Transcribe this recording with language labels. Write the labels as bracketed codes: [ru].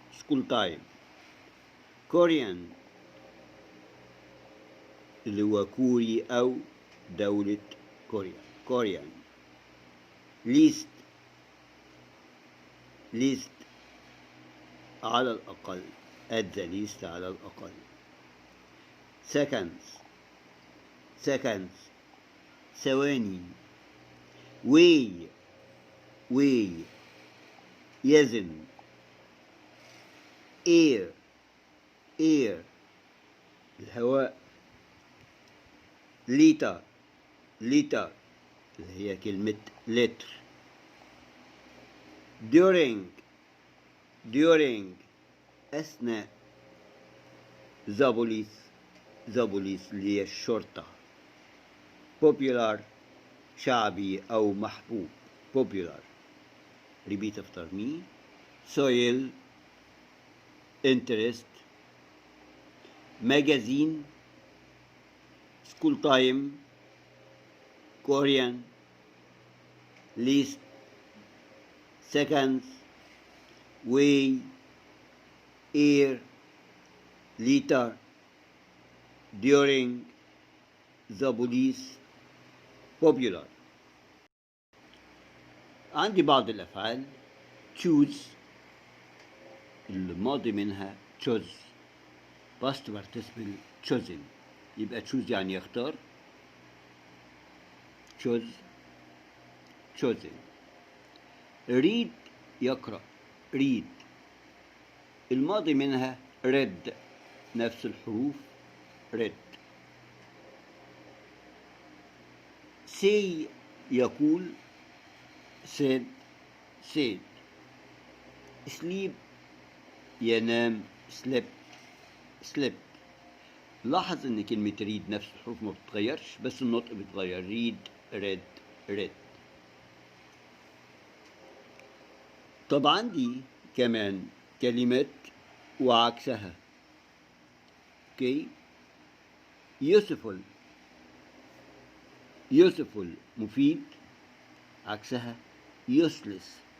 [en] school time. [ar] كوريان اللي هو كوري أو دولة كوريا. [en] Korean. list. [ar] list على الأقل. [en] at the least على الأقل. seconds. seconds ثواني. way. way يزن. air air الهواء. [ar] liter liter اللي هي كلمة لتر. during أثناء. the police اللي هي الشرطة. popular شعبي أو محبوب. [en] popular. repeat after me. soil interest. magazine school time. Korean list. seconds. way. air. liter. during. the police. popular. [ar] عندي بعض الأفعال. [en] choose الماضي منها chose past participle chosen. [ar] يبقى choose يعني يختار. [en] chose chosen. [ar] read يقرأ read الماضي منها read نفس الحروف read. [en] say يقول said said. sleep ينام slept slept. [ar] لاحظ ان كلمة read نفس الحروف ما بتتغيرش بس النطق بيتغير. [en] read read read. [ar] طب عندي كمان كلمات وعكسها. اوكي. [en] useful useful مفيد عكسها useless.